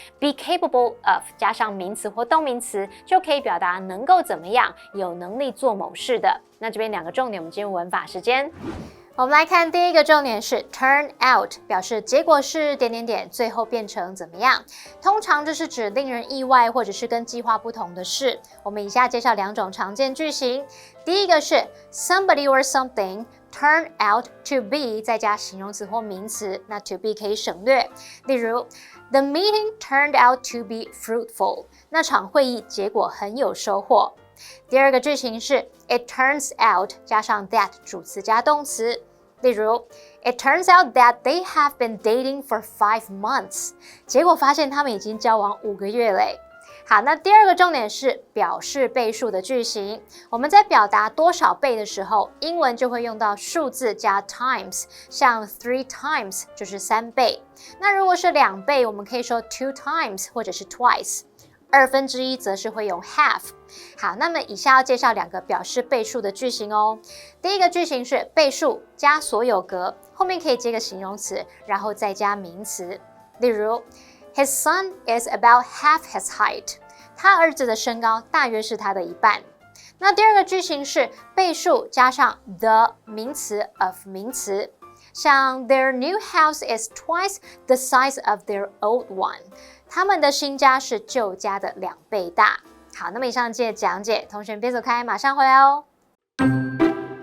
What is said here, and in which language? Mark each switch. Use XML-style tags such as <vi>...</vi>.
<zh>be capable of 加上名词或动名词，就可以表达能够怎么样，有能力做某事的。那这边2个重点，我们进入文法时间。我们来看第一个重点是 turn out， 表示结果是……最后变成怎么样？通常这是指令人意外或者是跟计划不同的事。我们以下介绍2种常见句型。第一个是 somebody or something turn out to be 再加形容词或名词，那 to be 可以省略。例如</zh> <en>The meeting turned out to be fruitful，</en> <zh>那场会议结果很有收获。第二个句型是</zh> <en>It turns out 加上 that 主词加动词，例如 It turns out that they have been dating for 5 months，</en> <zh>结果发现他们已经交往5个月嘞。好，那第二个重点是表示倍数的句型。我们在表达多少倍的时候，英文就会用到数字加 times， 像 3 times 就是3倍。那如果是2倍，我们可以说 2 times 或者是 twice。1/2则是会用 half。好，那么以下要介绍2个表示倍数的句型哦。第一个句型是倍数加所有格，后面可以接个形容词，然后再加名词。例如</zh> <en>His son is about half his height，</en> <zh>他儿子的身高大约是他的1半。那第二个句型是倍数加上 the 名词 of 名词，像</zh> <en>Their new house is twice the size of their old one，</en> <zh>他们的新家是旧家的2倍大。好，那么以上这些讲解，同学别走开，马上回来哦。</zh>